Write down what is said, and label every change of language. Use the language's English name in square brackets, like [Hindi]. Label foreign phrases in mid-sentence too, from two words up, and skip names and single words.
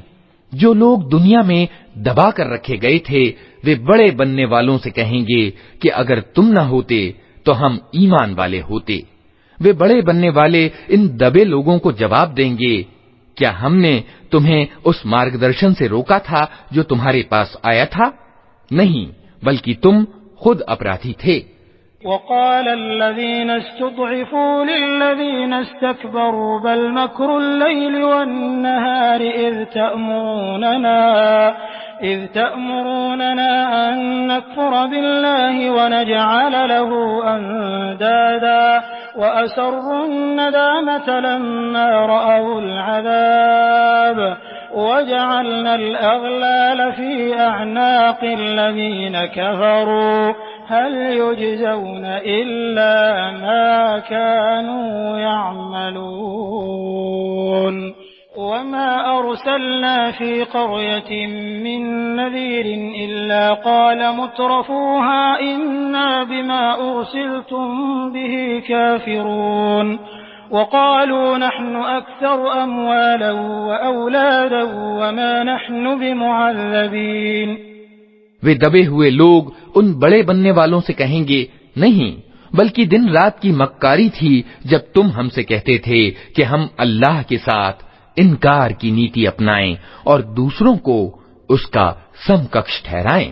[Hindi] जो लोग दुनिया में दबा कर रखे गए थे वे बड़े बनने वालों से कहेंगे कि अगर तुम न होते तो हम ईमान वाले होते। वे बड़े बनने वाले इन दबे लोगों को जवाब देंगे, क्या हमने तुम्हें उस मार्गदर्शन से रोका था जो तुम्हारे पास आया था? नहीं, बल्कि तुम खुद अपराधी थे। [Arabic] وقال الذين استضعفوا للذين استكبروا بل مكر الليل والنهار إذ تأمروننا أن نكفر بالله ونجعل له أندادا وأسروا الندامة لما رأوا العذاب وجعلنا الأغلال في أعناق الذين كفروا هل يجزون إلا ما كانوا يعملون. وما أرسلنا في قرية من نذير إلا قال مترفوها إنا بما أرسلتم به كافرون وقالوا نحن أكثر أموالا وأولادا وما نحن بمعذبين. [Hindi] वे दबे हुए लोग उन बड़े बनने वालों से कहेंगे, नहीं, बल्कि दिन रात की मक्कारी थी जब तुम हमसे कहते थे कि हम अल्लाह के साथ इनकार की नीति अपनाएं और दूसरों को उसका समकक्ष ठहराएं।